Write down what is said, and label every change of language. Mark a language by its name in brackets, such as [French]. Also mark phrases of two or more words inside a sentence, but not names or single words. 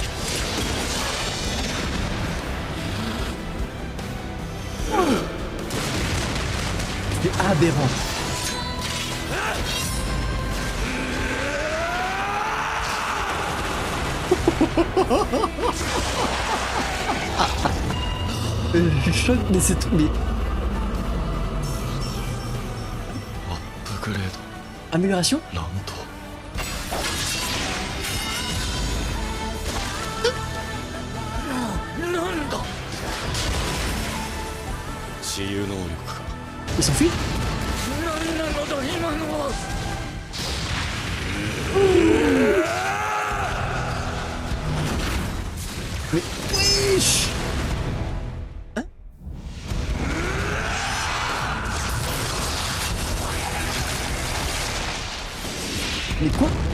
[French] C'est aberrant. Je choque, mais c'est trop. Mais... [Japanese] アップグレー [French] Amélioration? [Japanese] ドなんと。なんだ。治癒能力か。 [French] Il s'enfuit? [Japanese] 何なのだ今のは。 [French] Mais wesh! Hein? Mais quoi?